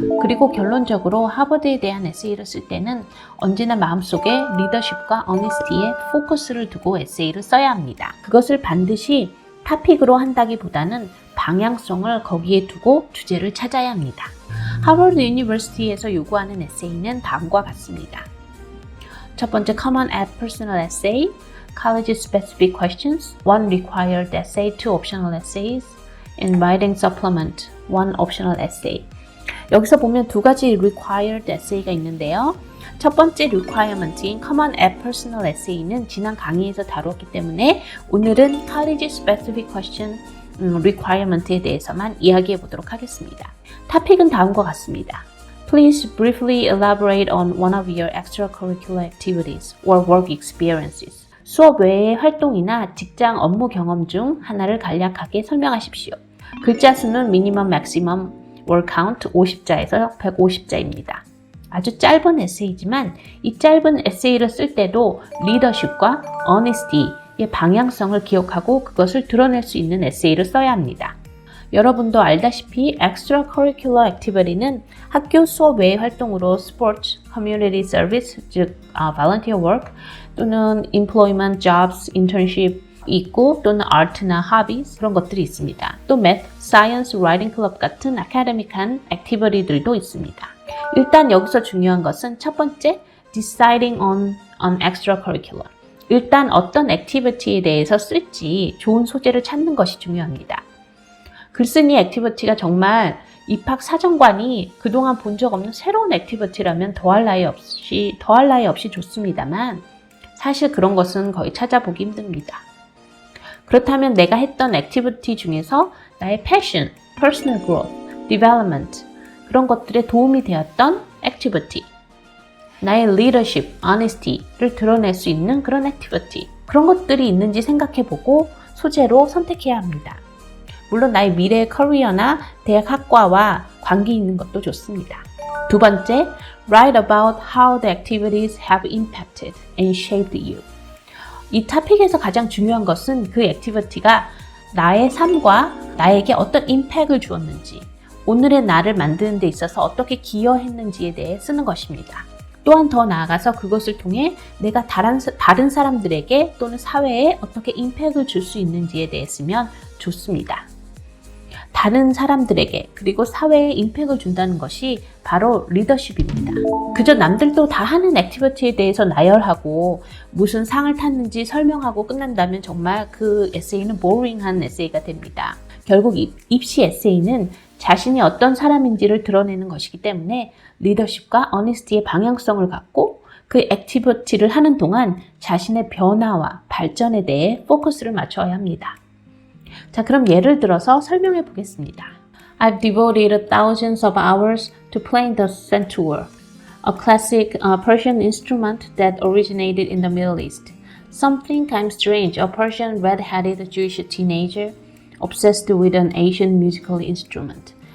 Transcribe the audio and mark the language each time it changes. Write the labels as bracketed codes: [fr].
[ko] 그리고 결론적으로 하버드에 대한 에세이를 쓸 때는 언제나 마음속에 리더십과 어니스티에 포커스를 두고 에세이를 써야 합니다. 그것을 반드시 토픽으로 한다기보다는 방향성을 거기에 두고 주제를 찾아야 합니다. 하버드 유니버시티에서 요구하는 에세이는 다음과 같습니다. 첫 번째, [en] Common App Personal Essay, College Specific Questions, 1 Required Essay, 2 Optional Essays, and Writing Supplement, 1 Optional Essay. [ko] 여기서 보면 두 가지 Required Essay가 있는데요. 첫 번째 Requirement인 Common App Personal Essay는 지난 강의에서 다루었기 때문에 오늘은 College Specific Question Requirement에 대해서만 이야기해 보도록 하겠습니다. 토픽은 다음과 같습니다. [en] Please briefly elaborate on one of your extracurricular activities or work experiences. [ko] 수업 외의 활동이나 직장 업무 경험 중 하나를 간략하게 설명하십시오. 글자 수는 미니멈, 맥시멈, word count 50자에서 150자입니다. 아주 짧은 에세이지만 이 짧은 에세이를 쓸 때도 리더십과 honesty의 방향성을 기억하고 그것을 드러낼 수 있는 에세이를 써야 합니다. 여러분도 알다시피 extracurricular activity는 학교 수업 외의 활동으로 스포츠, community service, 즉 volunteer work 또는 employment, jobs, internship 있고 또는 art나 hobbies 그런 것들이 있습니다. 또 math, science, writing club 같은 academic한 activity들도 있습니다. 일단 여기서 중요한 것은 첫 번째, [en] deciding on an extracurricular. [ko] 일단 어떤 액티비티에 대해서 쓸지 좋은 소재를 찾는 것이 중요합니다. 글쓴이 액티비티가 정말 입학 사정관이 그동안 본 적 없는 새로운 액티비티라면 더할 나위 없이 좋습니다만 사실 그런 것은 거의 찾아보기 힘듭니다. 그렇다면 내가 했던 액티비티 중에서 나의 패션, personal growth, development 그런 것들에 도움이 되었던 액티비티, 나의 leadership, honesty를 드러낼 수 있는 그런 액티비티 그런 것들이 있는지 생각해보고 소재로 선택해야 합니다. 물론 나의 미래의 커리어나 대학 학과와 관계 있는 것도 좋습니다. 두 번째, [en] write about how the activities have impacted and shaped you. [ko] 이 토픽에서 가장 중요한 것은 그 액티비티가 나의 삶과 나에게 어떤 임팩을 주었는지, 오늘의 나를 만드는 데 있어서 어떻게 기여했는지에 대해 쓰는 것입니다. 또한 더 나아가서 그것을 통해 내가 다른 사람들에게 또는 사회에 어떻게 임팩을 줄 수 있는지에 대해 쓰면 좋습니다. 다른 사람들에게 그리고 사회에 임팩을 준다는 것이 바로 리더십입니다. 그저 남들도 다 하는 액티비티에 대해서 나열하고 무슨 상을 탔는지 설명하고 끝난다면 정말 그 에세이는 보링한 에세이가 됩니다. 결국 입시 에세이는 자신이 어떤 사람인지를 드러내는 것이기 때문에 리더십과 어니스티의 방향성을 갖고 그 액티비티를 하는 동안 자신의 변화와 발전에 대해 포커스를 맞춰야 합니다. 자, 그럼 예를 들어서 설명해 보겠습니다. [en] I've devoted thousands of hours to playing the santur, a classic Persian instrument that originated in the Middle East. Something kind of strange, a Persian red-headed Jewish teenager obsessed with an Asian musical instrument.